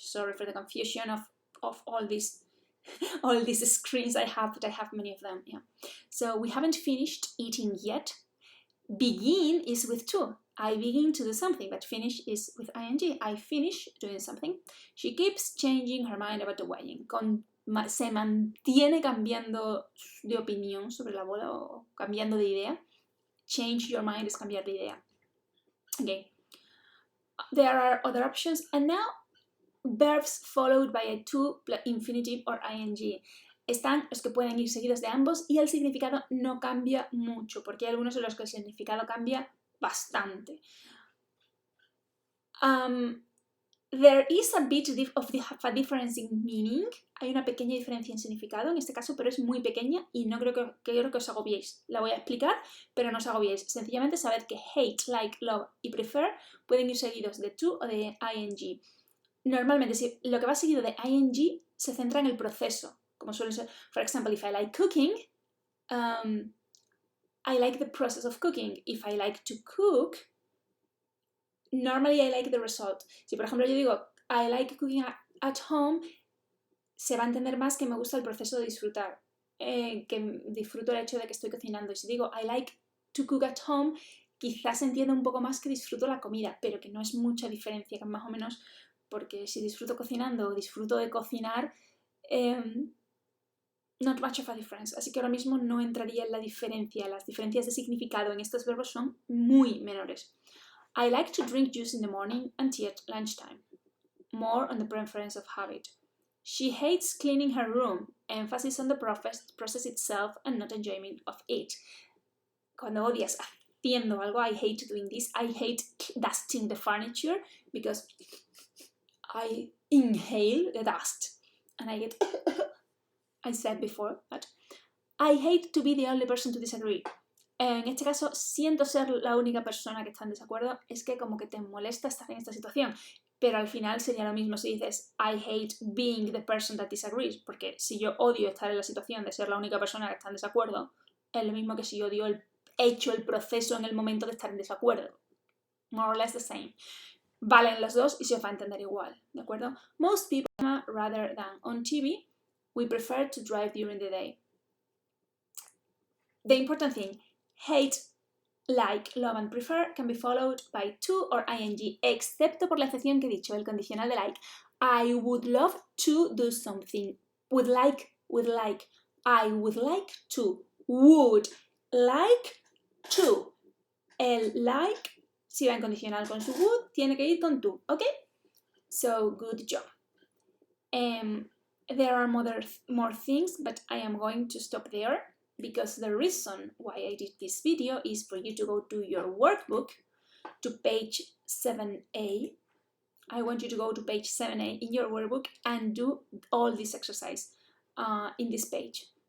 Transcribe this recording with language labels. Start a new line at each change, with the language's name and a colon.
English: Sorry for the confusion of all these all these screens I have, but I have many of them. Yeah. So we haven't finished eating yet. Begin is with to. I begin to do something, but finish is with ing. I finish doing something. She keeps changing her mind about the weighing.
Spanish: Se mantiene cambiando de opinión sobre la bola o cambiando de idea.
English: Change your mind
Spanish: es cambiar de idea. Okay.
English: There are other options, and now verbs followed by a to, infinitive or ing.
Spanish: Están los que pueden ir seguidos de ambos y el significado no cambia mucho, porque hay algunos en los que el significado cambia bastante.
English: There is a bit of a difference in meaning.
Spanish: Hay una pequeña diferencia en significado en este caso, pero es muy pequeña y no creo que os agobiéis. La voy a explicar, pero no os agobiéis. Sencillamente sabed que hate, like, love y prefer pueden ir seguidos de to o de ing. Normalmente, si lo que va seguido de ing se centra en el proceso, como suele ser.
English: For example, if I like cooking, I like the process of cooking. If I like to cook, normally I like the result.
Spanish: Si por ejemplo yo digo
English: I like cooking at home,
Spanish: se va a entender más que me gusta el proceso de disfrutar, que disfruto el hecho de que estoy cocinando. Y si digo
English: I like to cook at home,
Spanish: quizás entienda un poco más que disfruto la comida, pero que no es mucha diferencia, que más o menos, porque si disfruto cocinando o disfruto de cocinar,
English: not much of a difference.
Spanish: Así que ahora mismo no entraría en la diferencia. Las diferencias de significado en estos verbos son muy menores.
English: I like to drink juice in the morning and tea at lunchtime. More on the preference of habit. She hates cleaning her room. Emphasis on the process itself and not enjoyment of it.
Spanish: Cuando odias haciendo algo,
English: I hate doing this. I hate dusting the furniture because I inhale the dust and I get I said before, but I hate to be the only person to disagree.
Spanish: En este caso, siento ser la única persona que está en desacuerdo. Es que como que te molesta estar en esta situación, pero al final sería lo mismo si dices
English: I hate being the person that disagrees,
Spanish: porque si yo odio estar en la situación de ser la única persona que está en desacuerdo, es lo mismo que si yo odio el proceso en el momento de estar en desacuerdo.
English: More or less the same.
Spanish: Valen los dos y se os va a entender igual, ¿de acuerdo?
English: Most people rather than on TV, we prefer to drive during the day. The important thing, hate, like, love and prefer can be followed by to or ing,
Spanish: excepto por la excepción que he dicho, el condicional de like.
English: I would love to do something. Would like. I would like to. Would like to.
Spanish: El like, si va en condicional con su would, tiene que ir con to, ¿ok?
English: So, good job. There are more things, but I am going to stop there because the reason why I did this video is for you to go to your workbook, to page 7a. I want you to go to page 7a in your workbook and do all this exercise in this page.